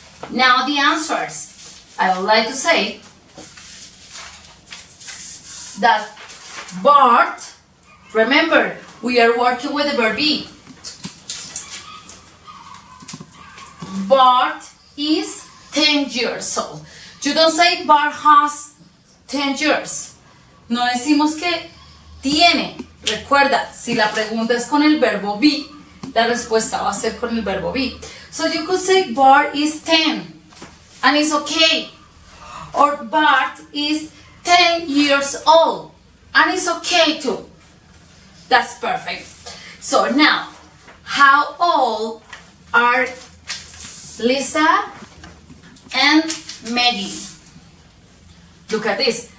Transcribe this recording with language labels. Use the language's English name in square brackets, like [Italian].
[English] Now the answers. I would like to say that Bart, remember, we are working with the verb be. Bart is 10 years old. You don't say Bart has 10 years. [Spanish] No decimos que tiene. Recuerda, si la pregunta es con el verbo be, la respuesta va a ser con el verbo be. [English] So you could say Bart is 10, and it's okay. Or Bart is 10 years old, and it's okay too. That's perfect. So now, how old are Lisa and Maggie? Look at this.